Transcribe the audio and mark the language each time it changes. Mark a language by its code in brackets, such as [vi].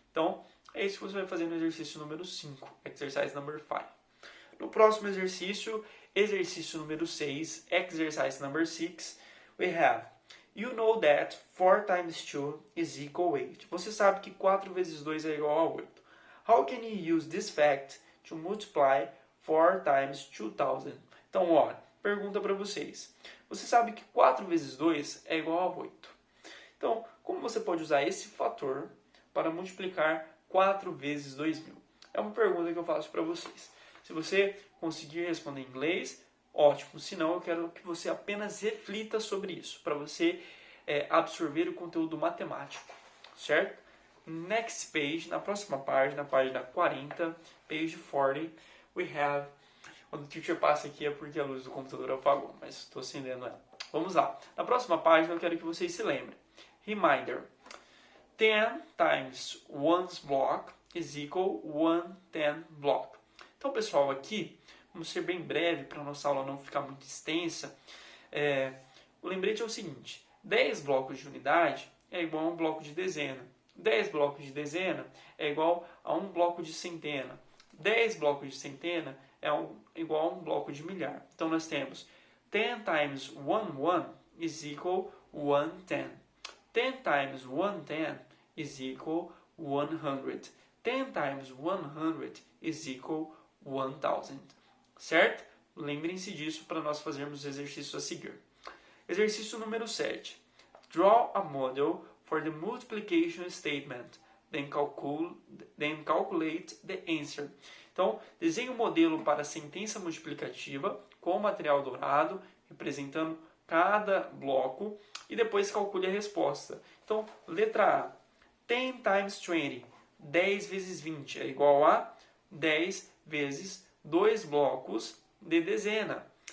[pt] Então, é isso que você vai fazer no exercício número 5, [en] exercise number 5. [pt] No próximo exercício, exercício número 6, [en] exercise number 6, we have, you know that 4 times 2 is equal 8. [pt] Você sabe que 4 vezes 2 é igual a 8. [en] How can you use this fact to multiply 4 times 2000? [pt] Então, ó, pergunta para vocês. Você sabe que 4 vezes 2 é igual a 8. Então, como você pode usar esse fator para multiplicar 4 vezes 2000? É uma pergunta que eu faço para vocês. Se você conseguir responder em inglês, ótimo. Se não, eu quero que você apenas reflita sobre isso, para você absorver o conteúdo matemático, certo? [en] next page, [pt] na próxima página, página 40, [en] page 40, we have... [pt] Quando o teacher passa aqui é porque a luz do computador apagou, mas estou acendendo ela. Vamos lá. Na próxima página eu quero que vocês se lembrem. [en] Reminder. 10 times 1's block is equal 1/10 block. [pt] Então, pessoal, aqui, vamos ser bem breve para a nossa aula não ficar muito extensa. O lembrete é o seguinte. 10 blocos de unidade é igual a um bloco de dezena. 10 blocos de dezena é igual a um bloco de centena. 10 blocos de centena é igual a um bloco de milhar. Então, nós temos [en] 10 times 1 is equal 1/10. 10 times 1/10 is equal 100. 10 times 100 is equal 1000. Certo? [pt] Lembrem-se disso para nós fazermos o exercício a seguir. Exercício número 7. [en] Draw a model for the multiplication statement. Then calculate the answer. [pt] Então, desenhe um modelo para a sentença multiplicativa com o material dourado, representando cada bloco, e depois calcule a resposta. Então, letra A. [en] 10 times 20. [pt] 10 vezes 20 é igual a 10 vezes 2 blocos de dezena.